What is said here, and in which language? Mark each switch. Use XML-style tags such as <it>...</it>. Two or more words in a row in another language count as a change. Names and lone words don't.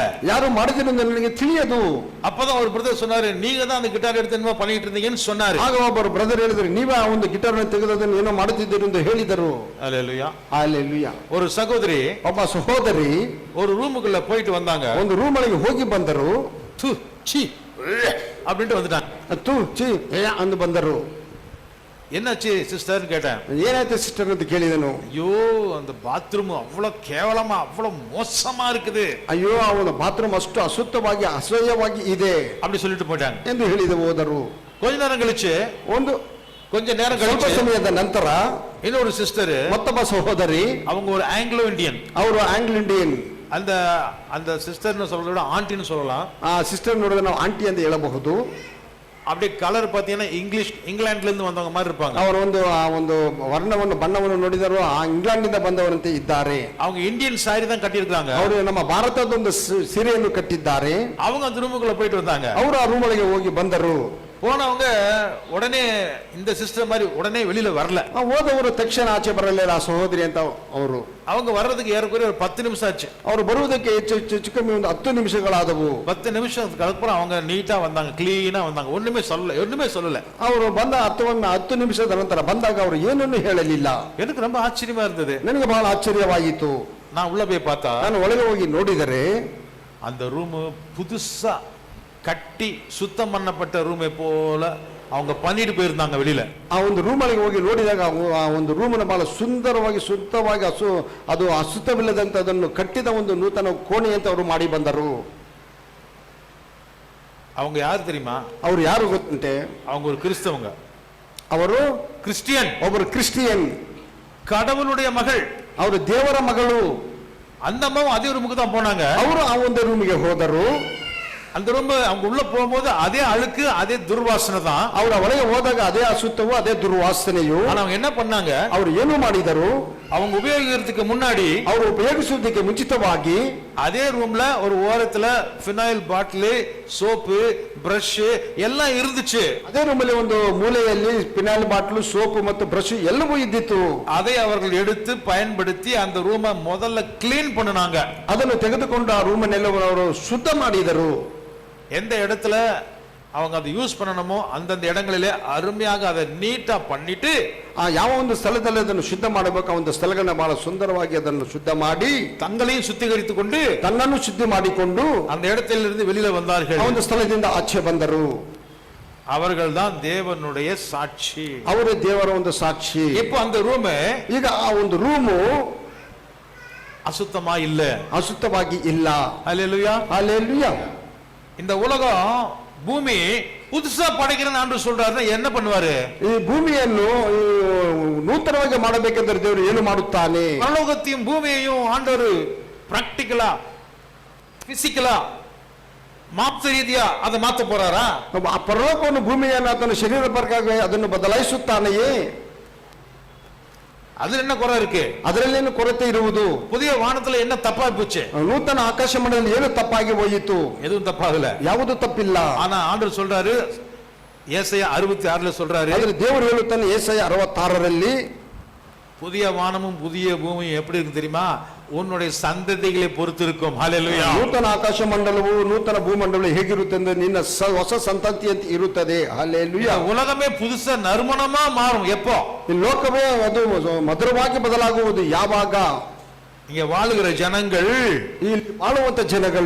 <kn>ಯಾರು ಮಾಡಿದ್ರಿಂದ ನನಗೆ ತಿಳಿಯದು.</kn> <ta>அப்பதான் ஒரு பிரதர் சொன்னாரு, நீங்க தான் அந்த ಗಿಟಾರ್ எடுத்து என்னமோ பண்ணிட்டு இருந்தீங்கன்னு சொன்னாரு.</ta> <kn>ಆಗ ಒಬ್ಬರು ಬ್ರದರ್ ಹೇಳಿದ್ರು, ನೀವೇ ಆ ಒಂದು ಗಿಟಾರ್ ತೆಗೆದದನ್ನು ಏನೋ ಮಾಡುತ್ತಿದ್ದೀರಿ ಎಂದು ಹೇಳಿದರು.</kn> <ta>அல்லேலூயா, அல்லேಲೂಯಾ. ஒரு சகோதரி,</ta> <kn>ಒಬ್ಬ ಸಹೋದರಿ</kn> <ta>ஒரு ரூமுக்குள்ள போயிட்டு வந்தாங்க.</ta> <kn>ಒಂದು ರೂಮ್ ಒಳಗೆ ಹೋಗಿ ಬಂದರು.</kn> <ta>சி அப்படின்ட்டு வந்துட்டாங்க.</ta> <kn>ತು ಚಿ ಅಂದು ಬಂದರು.</kn> <ta>என்னாச்சு சிஸ்டர்னு கேட்டேன்.</ta> <kn>ಏನಾಯ್ತು ಸಿಸ್ಟರ್ ಅಂತ ಕೇಳಿದನು.</kn> <ta>ஐயோ அந்த பாத்ரூம் அவ்வளவு கேவலமா அவ்வளவு மோசமா இருக்குது</ta> <kn>ಅಯ್ಯೋ ಅವನ ಬಾತ್ರೂಮ್ ಅಷ್ಟು ಅಶುದ್ಧವಾಗಿ ಅಸಹ್ಯವಾಗಿ ಇದೆ</kn> <ta>அப்படி சொல்லிட்டு போயிட்டாங்க.</ta> <kn>ಎಂದು ಹೇಳಿದ ಹೋದರು.</kn> <ta>கொஞ்ச நேரம் கழிச்சு கொஞ்ச நேரம்</ta> <kn>ಸ್ವಲ್ಪ</kn> <ta>கழிச்சு</ta> <kn>ಸಮಯದ ನಂತರ</kn> <ta>இன்னொரு சிஸ்டர்,</ta> <kn>ಮತ್ತೊಬ್ಬ ಸಹೋದರಿ,</kn> <ta>அவங்க ஒரு</ta> <en>Anglo Indian,</en> <kn>ಅವರು ಆಂಗ್ಲ ಇಂಡಿಯನ್.</kn> <ta>அந்த அந்த சிஸ்டர்னு சொல்றத விட ஆண்டின்னு சொல்லலாம்.</ta> <kn>ಆ ಸಿಸ್ಟರ್ ನೋಡಿದ್ರೆ ನಾವು ಆಂಟಿ ಅಂತ ಹೇಳಬಹುದು.</kn> <ta>அப்படியே கலர் பாத்தீங்கன்னா இங்கிலாந்துல இருந்து வந்தவங்க மாதிரி இருப்பாங்க.</ta> <kn>ಅವರು ಒಂದು ವರ್ಣವನ್ನು ಬಣ್ಣವನ್ನು ನೋಡಿದರು ಆ ಇಂಗ್ಲೆಂಡಿಂದ ಬಂದವರಂತೆ ಇದ್ದಾರೆ.</kn> <ta>அவங்க இந்தியன் சாரி தான் கட்டி இருக்காங்க.</ta> <kn>ಅವರು ನಮ್ಮ ಭಾರತದ ಒಂದು ಸೀರೆಯನ್ನು ಕಟ್ಟಿದ್ದಾರೆ.</kn> <ta>அவங்க அந்த ரூமுக்குள்ள போயிட்டு வந்தாங்க.</ta> <kn>ಅವರು ಆ ರೂಮ್ ಒಳಗೆ ಹೋಗಿ ಬಂದರು.</kn> <ta>போனவங்க உடனே இந்த சிஸ்டர் மாதிரி உடனே வெளியில வரல.</ta> <kn>ಹೋದವರು ತಕ್ಷಣ ಆಚೆ ಬರಲಿಲ್ಲ ಆ ಸಹೋದರಿ ಅಂತ ಅವರು.</kn> <ta>அவங்க வர்றதுக்கு ஏறக்குறைய ஒரு 10 நிமிஷம் ஆச்சு.</ta> <kn>ಅವರು ಬರುವುದಕ್ಕೆ ಹೆಚ್ಚು ಕಮ್ಮಿ ಒಂದು 10 ನಿಮಿಷಗಳಾದವು.</kn> <ta>10 நிமிஷத்துக்கு அப்புறம் அவங்க நீட்டா வந்தாங்க, கிளீனா வந்தாங்க, ஒண்ணுமே சொல்லல.</ta> <kn>ಅವರು ಬಂದ 10 ನಿಮಿಷದ ನಂತರ ಬಂದಾಗ ಅವರು ಏನನ್ನು ಹೇಳಲಿಲ್ಲ.</kn> <ta>எனக்கு ரொம்ப ஆச்சரியமா இருந்தது.</ta> <kn>ನನಗೆ ಬಹಳ ಆಶ್ಚರ್ಯವಾಯಿತು.</kn> <ta>நான் உள்ள போய் பார்த்தா,</ta> <kn>ನಾನು ಒಳಗೆ ಹೋಗಿ ನೋಡಿದರೆ</kn> <ta>அந்த ரூம் புதுசா கட்டி சுத்தம் பண்ணப்பட்ட ரூமை போல அவங்க பண்ணிட்டு போயிருந்தாங்க வெளியில.</ta> <kn>ಆ ಒಂದು ರೂಮ್ ಒಳಗೆ ಹೋಗಿ ನೋಡಿದಾಗ ಆ ಒಂದು ರೂಮನ್ನು ಬಹಳ ಸುಂದರವಾಗಿ ಶುದ್ಧವಾಗಿ ಅದು ಅಶುದ್ಧವಿಲ್ಲದಂತ ಅದನ್ನು ಕಟ್ಟಿದ ಒಂದು ನೂತನ ಕೋಣೆ ಅಂತ ಅವರು ಮಾಡಿ ಬಂದರು.</kn> <ta>அவங்க யாரு தெரியுமா?</ta> <kn>ಅವರು ಯಾರು ಗೊತ್ತಂತೆ?</kn> <ta>அவங்க ஒரு கிறிஸ்தவங்க.</ta> <kn>ಅವರು</kn> <ta>கிறிஸ்டியன்.</ta> <kn>ಒಬ್ಬರು ಕ್ರಿಸ್ಟಿಯನ್,</kn> <ta>கடவுளுடைய மகள்.</ta> <kn>ಅವರು ದೇವರ ಮಗಳು.</kn> <ta>அந்த அம்மாவும் அதே ரூமுக்கு தான் போனாங்க.</ta> <kn>ಅವರು ಆ ಒಂದು ರೂಮಿಗೆ ಹೋದರು.</kn> <ta>அந்த ரூம் அவங்க உள்ள போகும்போது அதே அழுக்கு அதே துர்வாசனை தான்.</ta> <kn>ಅವರ ಒಳಗೆ ಹೋದಾಗ ಅದೇ ಅಶುದ್ಧವು ಅದೇ ದುರ್ವಾಸನೆಯು.</kn> <ta>ஆனா அவங்க என்ன பண்ணாங்க?</ta> <kn>ಅವರು ಏನು ಮಾಡಿದರು?</kn> <ta>அவங்க உபயோகிக்கிறதுக்கு முன்னாடி,</ta> <kn>ಅವರು ಉಪಯೋಗಿಸುವುದಕ್ಕೆ ಮುಂಚಿತವಾಗಿ</kn> <ta>அதே ரூம்ல ஒரு ஓரத்துல</ta> <en>phenyl bottle,</en> <ta>சோப்பு, பிரஷ் எல்லாம் இருந்துச்சு.</ta> <kn>ಅದೇ ರೂಮಲ್ಲಿ ಒಂದು ಮೂಲೆಯಲ್ಲಿ</kn> <en>phenyl bottle,</en> <kn>ಸೋಪು ಮತ್ತು ಬ್ರಷ್ ಎಲ್ಲವೂ ಇದ್ದಿತ್ತು.</kn> <ta>அதை அவர்கள் எடுத்து பயன்படுத்தி அந்த ரூமை முதல்ல கிளீன் பண்ணுனாங்க.</ta> <kn>ಅದನ್ನು ತೆಗೆದುಕೊಂಡು ಆ ರೂಮನ್ನೆಲ್ಲ ಅವರು ಶುದ್ಧ ಮಾಡಿದರು.</kn> <ta>எந்த இடத்துல அவங்க அதை யூஸ் பண்ணணுமோ அந்தந்த இடங்களிலே அருமையாக அதை நீட்டா பண்ணிட்டு,</ta> <kn>ಆ ಯಾವ ಒಂದು ಸ್ಥಳದಲ್ಲಿ ಅದನ್ನು ಶುದ್ಧ ಮಾಡಬೇಕು ಆ ಒಂದು ಸ್ಥಳಗಳನ್ನ ಬಹಳ ಸುಂದರವಾಗಿ ಅದನ್ನು ಶುದ್ಧ ಮಾಡಿ</kn> <ta>தங்களையும் சுத்திகரித்துக் கொண்டு</ta> <kn>ತನ್ನನ್ನು ಶುದ್ಧಿ ಮಾಡಿಕೊಂಡು</kn> <ta>அந்த இடத்திலிருந்து வெளியில வந்தார்கள்.</ta> <kn>ಆ ಒಂದು ಸ್ಥಳದಿಂದ ಆಚೆ ಬಂದರು.</kn> <ta>அவர்கள் தான் தேவனுடைய சாட்சி.</ta> <kn>ಅವರೇ ದೇವರ ಒಂದು ಸಾಕ್ಷಿ.</kn> <ta>இப்போ அந்த ரூம்</ta> <kn>ಈಗ ಆ ಒಂದು ರೂಮು</kn> <ta>அசுத்தமா இல்ல.</ta> <kn>ಅಶುದ್ಧವಾಗಿ ಇಲ್ಲ.</kn> <ta>ஹல்லேலூயா.</ta> <kn>ಹಲ್ಲೆಲೂಯಾ.</kn> <ta>இந்த உலகம் பூமி புதுசா படைக்கிறேன்னு ஆண்டவர் சொல்றாருன்னா என்ன பண்ணுவாரு?</ta> <kn>ಈ ಭೂಮಿಯನ್ನು ನೂತನವಾಗಿ ಮಾಡಬೇಕೆಂದರೆ ದೇವರು ಏನು ಮಾಡುತ್ತಾನೆ?</kn> <ta>பரலோகத்தையும் பூமியையும் ஆண்டவர் பிராக்டிக்கலா, பிசிக்கலா, மாம்ச ரீதியா அதை மாத்த போறாரா?</ta> <kn>ಆ ಪರಲೋಕವನ್ನು ಭೂಮಿಯನ್ನು ಆತನ ಶರೀರ ಪ್ರಕಾರ ಅದನ್ನು ಬದಲಾಯಿಸುತ್ತಾನೆಯೇ?</kn> <ta>அதுல என்ன குறை இருக்கு?</ta> <kn>ಅದರಲ್ಲೇನು ಕೊರತೆ ಇರುವುದು?</kn> <ta>புதிய வானத்துல என்ன தப்பா போச்சு?</ta> <kn>ನೂತನ ಆಕಾಶ ಮಂಡಲದಲ್ಲಿ ಏನು ತಪ್ಪಾಗಿ ಹೋಯಿತು?</kn> <ta>எதுவும் தப்பாகல.</ta> <kn>ಯಾವುದು ತಪ್ಪಿಲ್ಲ.</kn> <ta>ஆனா ஆண்டவர் சொல்றாரு, ஏசாயா 66ல சொல்றாரு,</ta> <kn>ಆದ್ರೆ ದೇವರು ಹೇಳುತ್ತಾನೆ ಏಸಾಯ 66ರಲ್ಲಿ,</kn> <ta>புதிய வானமும் புதிய பூமியும் எப்படி இருக்கு தெரியுமா? உன்னுடைய சந்ததிகளை பொறுத்து இருக்கும். ஹல்லேலூயா.</ta> <kn>ನೂತನ ಆಕಾಶ ಮಂಡಲವು ನೂತನ ಭೂಮಂಡಲವು ಹೇಗಿರುತ್ತೆ ಅಂದ್ರೆ ನಿನ್ನ ಹೊಸ ಸಂತತಿಯಂತೆ ಇರುತ್ತದೆ. ಹಲ್ಲೇಲೂಯಾ.</kn> <ta>உலகமே புதுசா நறுமணமா மாறும். எப்போ?</ta> <kn>ಈ ಲೋಕವೇ ಅದು ಮಧುರವಾಗಿ ಬದಲಾಗುವುದು ಯಾವಾಗ?</kn> <ta>இங்க வாழுகிற ஜனங்கள்,</ta> <kn>ಈ ಬಾಳುವಂತ ಜನಗಳು</kn>